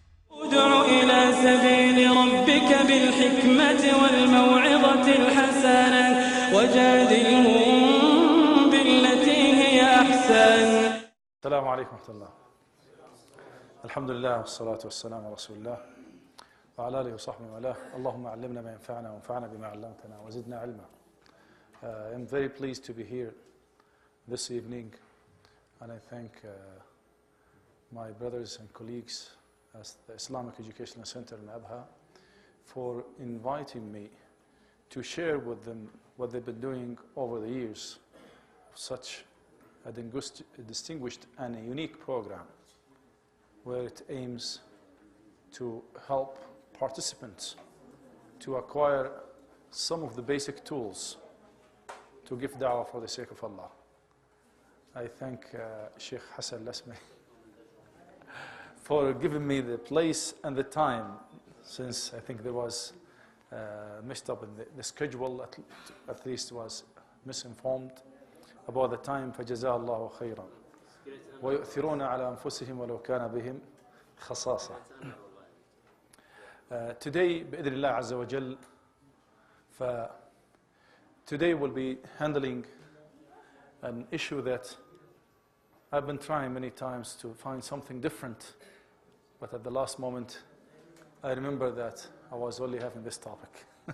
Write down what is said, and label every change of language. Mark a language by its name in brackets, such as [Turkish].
[Arabic] ادع إلى سبيل ربك بالحكمة والموعظة الحسنة وجادلهم بالتي هي أحسن. السلام عليكم ورحمة الله. الحمد لله والصلاة والسلام على رسول الله وعلى آله وصحبه وله. اللهم علمنا ما ينفعنا وانفعنا بما علمتنا وزدنا علما. [English] I'm very pleased to be here this evening, and I thank my brothers and colleagues at the Islamic Educational Center in Abha for inviting me to share with them what they've been doing over the years. Such a distinguished and a unique program where it aims to help participants to acquire some of the basic tools to give da'wah for the sake of Allah. I thank Sheikh Hassan Lasmi for giving me the place and the time, since I think there was messed up in the schedule, at least was misinformed about the time. [Arabic] فجزاه الله خيرا ويؤثرون على أنفسهم ولو كان بهم خصاصة. [English] Today [Arabic] بإذن الله عز وجل [English] today we'll be handling an issue that I've been trying many times to find something different, but at the last moment I remember that I was only having this topic.